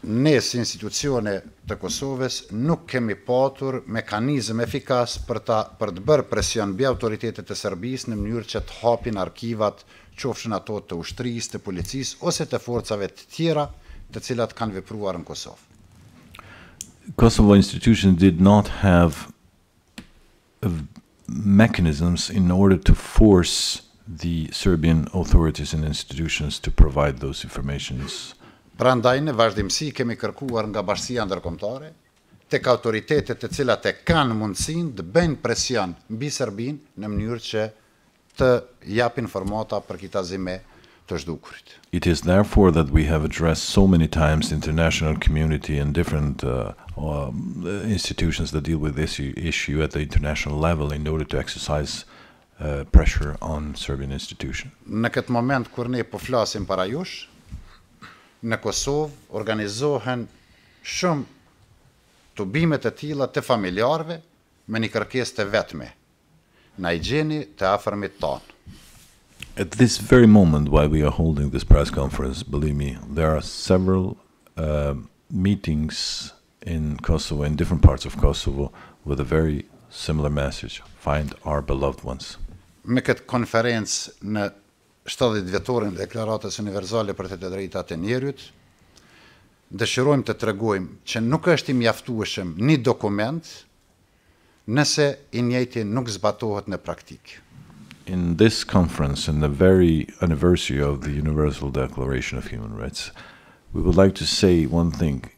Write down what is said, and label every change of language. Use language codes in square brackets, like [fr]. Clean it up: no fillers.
[sq] Ne si institucione të Kosovës nuk kemi patur mekanizëm efikas për të bërë presion mbi autoritetet e Serbisë në mënyrë që të hapin arkivat, qofshin ato të ushtrisë, të policisë ose të forcave të tjera të cilat kanë vepruar në Kosovë. [en] Kosovo institutions did not have mechanisms in order to force the Serbian authorities and institutions to provide those informations. [sq] Prandaj në vazhdimsi kemi kërkuar nga bashkësia ndërkombëtare tek autoritetet të cilat e kanë mundësinë të bëjnë presion mbi Serbinë në mënyrë që të japin informata për kitazime të zhdukurit. [en] It is therefore that we have addressed so many times the international community and different institutions that deal with this issue at the international level in order to exercise pressure on Serbian institution. [sq] Në këtë moment kur ne po flasim para jush, në Kosovë organizohen shumë tubime të tilla të familjarëve me një kërkesë të vetme. Na I gjeni të afërmit tonë. [en] At this very moment, while we are holding this press conference, believe me, there are several meetings in Kosovo, in different parts of Kosovo, with a very similar message: find our beloved ones. [sq] Me këtë konferencë në 70 vjetorin Deklaratës Universale për të drejtat e njerit, dëshirojmë të tregojmë që nuk është I mjaftueshëm një dokument nëse I njëjti nuk zbatohet në praktikë. [en] In this conference, in the very anniversary of the Universal Declaration of Human Rights, we would like to say one thing.